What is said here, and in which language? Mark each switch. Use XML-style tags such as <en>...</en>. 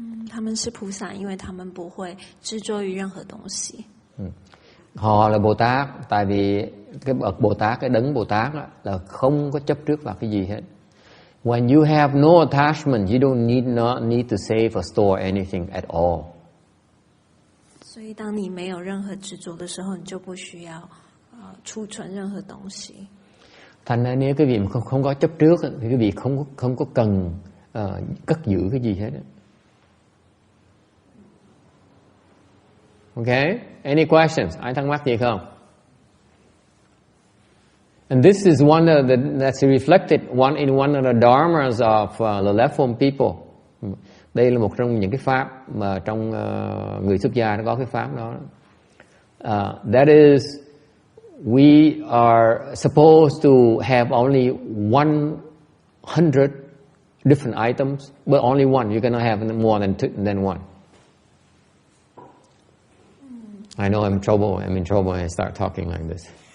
<zh>他们是菩萨，因为他们不会执着于任何东西。</zh> <vi>Họ là Bồ Tát, tại vì cái bậc Bồ Tát, cái đấng Bồ Tát đó, là không có chấp trước vào cái gì hết.</vi> <en>When you have no attachment, you not need to save or store anything at all.</en> <zh>所以当你没有任何执着的时候，你就不需要储存任何东西。</zh> <vi>Thành ra nếu cái vị mà không có chấp trước thì cái vị không có cần cất giữ cái gì hết.</vi> <en>Okay, any questions?</en> <vi>Ai thắc mắc gì không?</vi> <en>And this is that's reflected in one of the dharmas of the left form people.</en> <vi>Đây là một trong những cái pháp mà trong người xuất gia nó có cái pháp đó.</vi> <en>That is, we are supposed to have only 100 different items, but only one. You cannot have more than one. I know I'm in trouble when I start talking like this.</en>